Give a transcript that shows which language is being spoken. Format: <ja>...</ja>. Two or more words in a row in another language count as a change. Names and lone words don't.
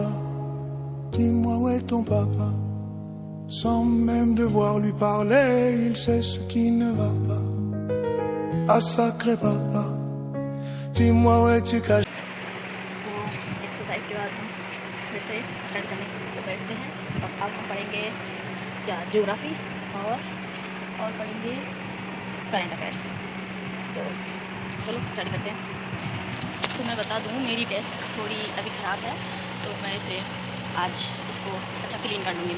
<fr>Dis-moi où est ton papa? Sans même devoir lui parler, il sait ce qui ne va pas. Ah sacré papa, dis-moi où es-tu caché?</fr> <hi>तो एक्सरसाइज के बाद हम फिर से स्टार्ट करने को बैठते हैं। अब हम पढ़ेंगे क्या, ज्योग्राफी और पढ़ेंगे</hi> <en>current affairs.</en> <hi>तो चलो स्टार्ट करते हैं। तो मैं बता दूँ, मेरी डेस्क थोड़ी अभी ख़राब है, तो मैं इसे आज इसको अच्छा क्लीन कर लूँगी।</hi>